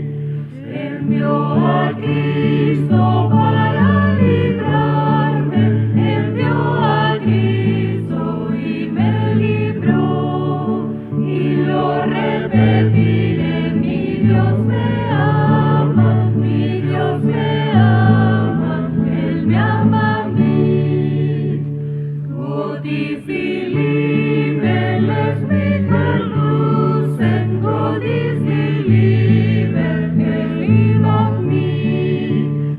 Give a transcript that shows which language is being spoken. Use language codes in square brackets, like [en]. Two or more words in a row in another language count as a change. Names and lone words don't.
[es] Envió a Cristo para librarme, envió a Cristo y me libró, y lo repetiré, mi Dios me ama, mi Dios me ama, Él me ama a mí. [de] Gott ist die Liebe, lässt mich verlosen, Gott ist die Liebe, er liebt mich.